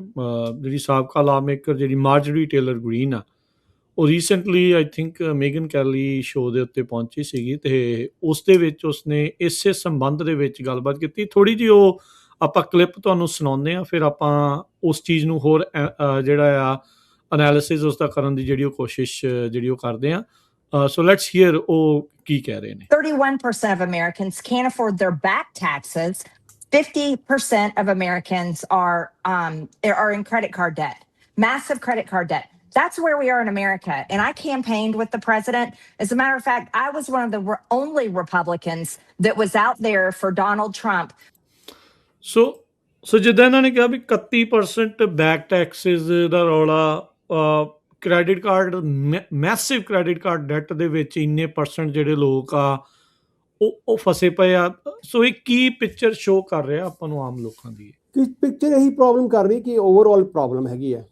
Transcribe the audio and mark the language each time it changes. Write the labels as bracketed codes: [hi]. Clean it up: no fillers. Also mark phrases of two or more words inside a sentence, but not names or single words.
[pa] ਜਿਹੜੀ ਸਾਬਕਾ [en] law maker [pa] ਜਿਹੜੀ ਮਾਰਜਰੀ ਟੇਲਰ ਗ੍ਰੀਨ ਆ, ਉਹ [en] recently I think [pa] ਮੇਗਨ ਕੈਲੀ ਸ਼ੋਅ ਦੇ ਉੱਤੇ ਪਹੁੰਚੀ ਸੀਗੀ, ਅਤੇ ਉਸ ਦੇ ਵਿੱਚ ਉਸਨੇ ਇਸੇ ਸੰਬੰਧ ਦੇ ਵਿੱਚ ਗੱਲਬਾਤ ਕੀਤੀ। ਥੋੜ੍ਹੀ ਜਿਹੀ ਉਹ ਆਪਾਂ ਕਲਿੱਪ ਤੁਹਾਨੂੰ ਸੁਣਾਉਂਦੇ ਹਾਂ, ਫਿਰ ਆਪਾਂ ਉਸ ਚੀਜ਼ ਨੂੰ ਹੋਰ ਜਿਹੜਾ ਆ ਅਨਾਲਿਸਿਸ ਉਸਦਾ ਕਰਨ ਦੀ ਜਿਹੜੀ ਉਹ ਕੋਸ਼ਿਸ਼ ਜਿਹੜੀ ਉਹ ਕਰਦੇ ਹਾਂ। [en] So let's hear [pa] ਉਹ ਕੀ ਕਹਿ ਰਹੇ ਨੇ। [en] 31% of Americans can't afford their back taxes. 50% of Americans are in credit card debt, massive credit card debt. That's where we are in America. And I campaigned with the president. As a matter of fact, I was one of the only Republicans that was out there for Donald Trump. [pa] So ਜਿੱਦਾਂ ਇਹਨਾਂ ਨੇ ਕਿਹਾ ਵੀ 31% [en] back taxes [pa] ਦਾ ਰੌਲਾ, [en] credit card, massive credit card debt [pa] ਦੇ ਵਿੱਚ ਇੰਨੇ ਪਰਸੈਂਟ ਜਿਹੜੇ ਲੋਕ ਆ ਉਹ ਫਸੇ ਪਏ ਆ। ਸੋ ਇਹ ਕੀ [en] picture show [pa] ਕਰ ਰਿਹਾ ਆਪਾਂ ਨੂੰ ਆਮ ਲੋਕਾਂ ਦੀ? ਕਿ ਪਿਕਚਰ ਇਹੀ ਪ੍ਰੋਬਲਮ ਕਰ ਰਹੀ ਕਿ [en] overall problem [pa] ਹੈਗੀ ਹੈ।